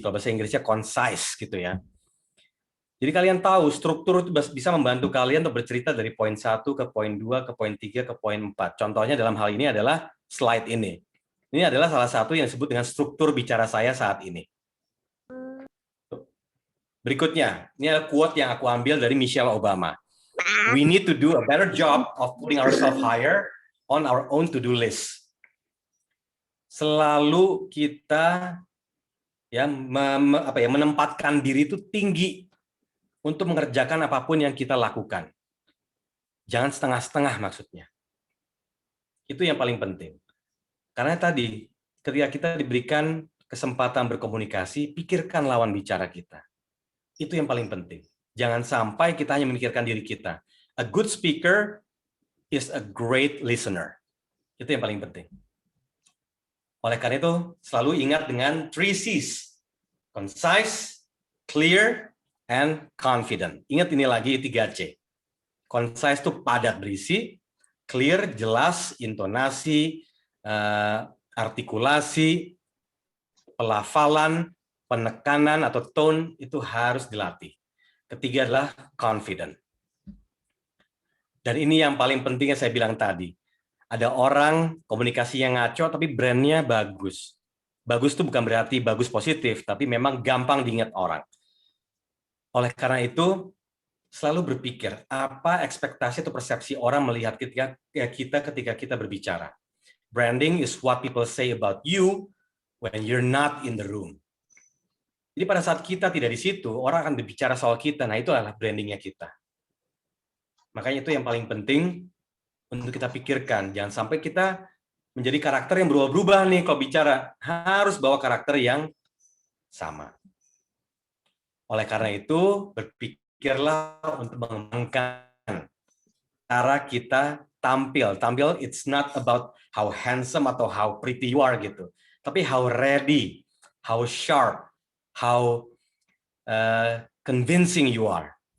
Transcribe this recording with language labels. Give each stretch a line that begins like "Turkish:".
Indonesian: Kalau bahasa Inggrisnya concise gitu ya. Jadi kalian tahu struktur itu bisa membantu kalian untuk bercerita dari poin 1 ke poin 2 ke poin 3 ke poin 4. Contohnya dalam hal ini adalah slide ini. Ini adalah salah satu yang disebut dengan struktur bicara saya saat ini. Berikutnya, ini adalah quote yang aku ambil dari Michelle Obama.
English: We need to do a better job of putting ourselves higher on our own to-do list.
Indonesian: Selalu kita ya menempatkan diri itu tinggi untuk mengerjakan apapun yang kita lakukan. Jangan setengah-setengah maksudnya. Itu yang paling penting. Karena tadi, ketika kita diberikan kesempatan berkomunikasi, pikirkan lawan bicara kita. Itu yang paling penting. Jangan sampai kita hanya memikirkan diri kita.
English: A good speaker is a great listener.
Indonesian: Itu yang paling penting. Oleh karena itu, selalu ingat dengan 3 C's.
English: Concise, clear, and confident.
Indonesian: Ingat ini lagi 3C. Concise itu padat berisi, clear, jelas, intonasi, artikulasi, pelafalan, penekanan atau tone itu harus dilatih. Ketiga adalah confident. Dan ini yang paling penting yang saya bilang tadi. Ada orang komunikasi yang ngaco tapi brandnya bagus. Bagus itu bukan berarti bagus positif, tapi memang gampang diingat orang. Oleh karena itu, selalu berpikir apa ekspektasi atau persepsi orang melihat kita ketika kita berbicara.
English: Branding is what people say about you when you're not in the room.
Indonesian: Jadi pada saat kita tidak di situ, orang akan berbicara soal kita. Nah, itu adalah brandingnya kita. Makanya itu yang paling penting untuk kita pikirkan. Jangan sampai kita menjadi karakter yang berubah-berubah nih kalau bicara. Harus bawa karakter yang sama. Oleh karena itu, berpikirlah untuk mengembangkan cara kita tampil. Tampil,
English: it's not about how handsome atau how pretty you are gitu.
Indonesian: Tapi
English: how ready, how sharp, how convincing you are.